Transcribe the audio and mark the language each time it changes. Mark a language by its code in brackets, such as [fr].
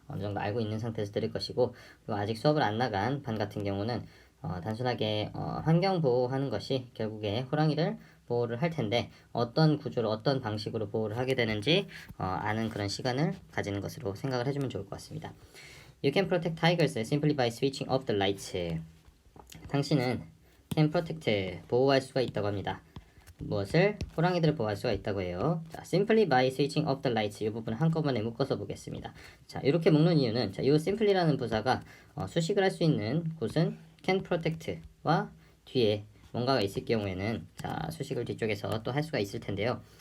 [ko] 어느 정도 알고 있는 상태에서 들을 것이고, 그리고 아직 수업을 안 나간 반 같은 경우는 단순하게 환경 보호하는 것이 결국에 호랑이를 보호를 할 텐데 어떤 구조로 어떤 방식으로 보호를 하게 되는지 아는 그런 시간을 가지는 것으로 생각을 해주면 좋을 것 같습니다. [en] You can protect tigers simply by switching off the lights. [ko] 당신은 [en] can protect [ko] 보호할 수가 있다고 합니다. 무엇을? 호랑이들을 보호할 수가 있다고 해요. 자, [en] simply by switching off the lights [ko] 이 부분을 한꺼번에 묶어서 보겠습니다. 자, 이렇게 묶는 이유는 자, 이 simply라는 부사가 수식을 할 수 있는 곳은 [en] can protect [ko] 와 뒤에 뭔가가 있을 경우에는 자, 수식을 뒤쪽에서 또 할 수가 있을 텐데요.